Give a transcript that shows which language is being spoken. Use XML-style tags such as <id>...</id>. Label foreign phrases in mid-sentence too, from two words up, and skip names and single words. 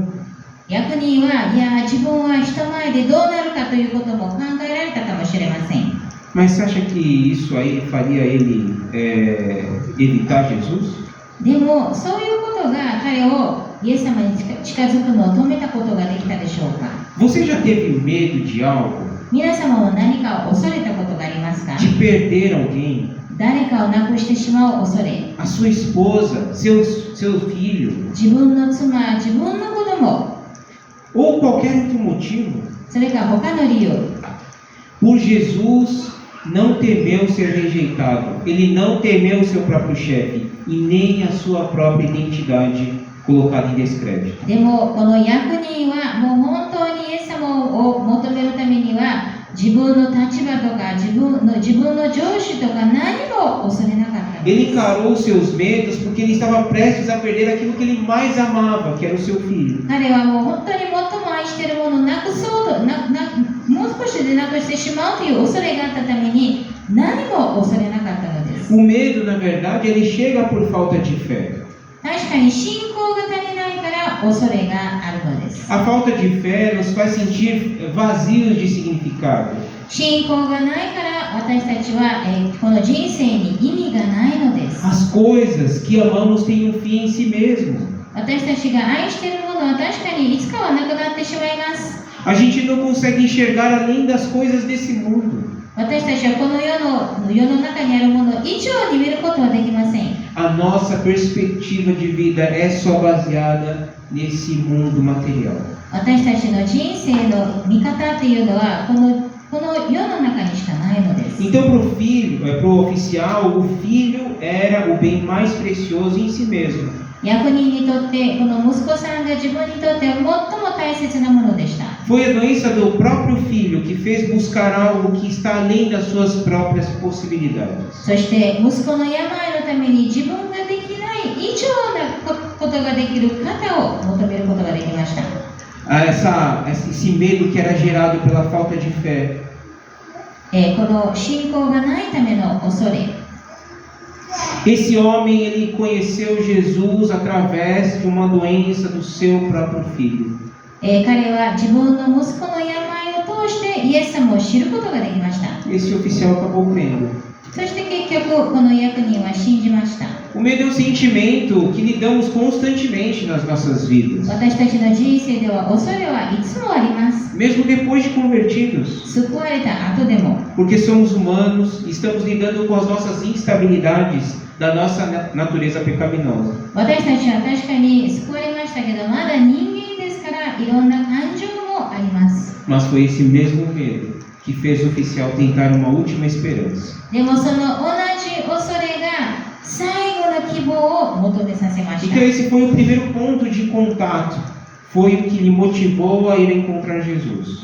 <ja>役人は、いや、自分は人前でどうなるかということも考えられたかもしれません。</ja> <pt>Mas você acha que isso aí faria ele evitar Jesus?</pt> <ja>でも、そういうことが彼をイエス様に近づくのを止めたことができたでしょうか。</ja> <pt>Você já teve medo de algo?</pt> <ja>皆様は何かを恐れたことがありますか？</ja> <pt>De perder alguém?</pt> <ja>誰かを亡くしてしまう恐れ。</ja> <pt>A sua esposa, seu filho?</pt> <ja>自分の妻、自分の子供。</ja> <pt>Ou qualquer outro motivo?</pt> <ja>それか他の理由。</ja> <pt>Por Jesus não temeu ser rejeitado. Ele não temeu seu próprio chefe e nem a sua própria identidade colocada em descrédito.</pt> <ja>でもこの役人はもう本当にイエス様を求めるためには自分の立場とか自分の上司とか何も恐れなかった。</ja> <pt>Ele encarou seus medos porque ele estava prestes a perder aquilo que ele mais amava, que era o seu filho.</pt> <ja>彼はもう本当に最も愛しているものをなくそうともう少しでなくしてしまうという恐れがあったために何も恐れなかったのです。</ja> <pt>O medo, na verdade, ele chega por falta de fé.</pt> <ja>確かに信仰が足りないから恐れがあるのです。</ja> <pt>A falta de fé nos faz sentir vazios de significado.</pt> <ja>信仰がないから私たちは、この人生に意味がないのです。</ja> <pt>As coisas que amamos têm um fim em si mesmo.</pt> <ja>私たちが愛しているものは確かにいつかはなくなってしまいます。</ja> <pt>A gente não consegue enxergar além das coisas desse mundo.</pt> <ja>私たちはこの世の中にあるもの以上に見ることはできません。</ja> <pt>A nossa perspectiva de vida é só baseada nesse mundo material.</pt> <ja>私たちの人生の見方っていうのはこの世の中にしかないのです。</ja> <pt>Então, para o oficial, o filho era o bem mais precioso em si mesmo.</pt> <ja>役人にとってこの息子さんが自分にとっては最も大切なものでした。</ja> <pt>Foi a doença do próprio filho que fez buscar algo que está além das suas próprias possibilidades.</pt> <ja>そして息子の病のために自分ができない以上なことができる方を求めることができました。</ja> <pt>Esse medo que era gerado pela falta de fé.</pt> <ja>この信仰がないための恐れ。</ja> <pt>Esse homem, ele conheceu Jesus através de uma doença do seu próprio filho.</pt> <ja>彼は自分の息子の病を通してイエス様を知ることができました。</ja> <pt>Esse oficial acabou crendo.</pt> <ja>そして結局この役人は信じました。</ja> <pt>O medo é um sentimento que lidamos constantemente nas nossas vidas.</pt> <ja>私たちの人生では恐れはいつもあります。</ja> <pt>Mesmo depois de convertidos.</pt> <ja>救われた後でも。</ja> <pt>Porque somos humanos e estamos lidando com as nossas instabilidades da nossa natureza pecaminosa.</pt> <ja>私たちは確かに救われましたけど、まだ人間ですからいろんな感情もあります。</ja> <pt>Mas foi esse mesmo medo que fez o oficial tentar uma última esperança.</pt> <ja>でもその同じ恐れが最後の希望を求めさせました。</ja> <pt>Então esse foi o primeiro ponto de contato. Foi o que lhe motivou a ir encontrar Jesus.</pt>